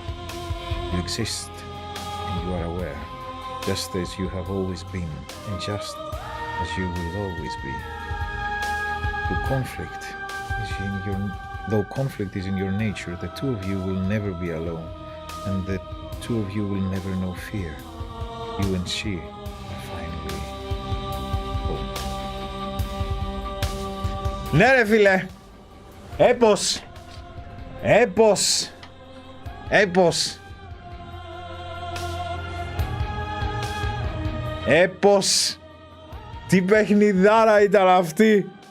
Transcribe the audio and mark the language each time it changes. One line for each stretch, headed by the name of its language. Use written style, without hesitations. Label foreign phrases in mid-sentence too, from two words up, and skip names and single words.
English: You exist, and you are aware, just as you have always been, and just as you will always be. Though conflict is in your nature, the two of you will never be alone, and the two of you will never know fear. You and she are finally home.
Greek: Ναι ρε φίλε, έπος, έπος, έπος, έπος, τι παιχνιδάρα ήταν αυτή.